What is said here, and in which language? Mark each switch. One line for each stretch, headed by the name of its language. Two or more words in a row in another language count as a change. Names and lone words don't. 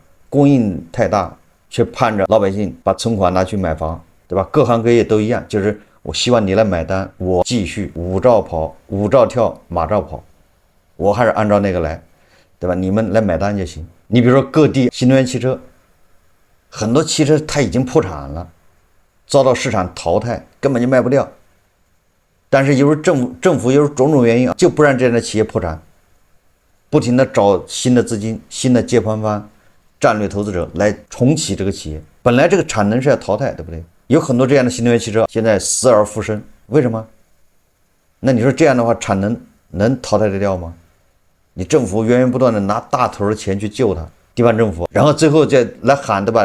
Chinese: 供應太大，卻盼着老百姓把存款拿去買房，對吧？各行各業都一樣，就是我希望你來買單，我繼續舞照跑，舞照跳，馬照跑，我還是按照那個來，對吧？你們來買單就行。你比如說各地新能源汽車，很多汽車它已經破產了，遭到市场淘汰，根本就賣不掉。但是由于政府由于种种原因就不让这样的企業破產，不停的找新的資金、新的接盤方、戰略投資者來重啟這個企業。本來這個產能是要淘汰，對不對？有很多這樣的新能源汽車現在死而復生，為什麼？那你說這樣的話，產能能淘汰得掉嗎？你政府源源不斷的拿大頭的錢去救它，地方政府，然後最後再來喊，對吧？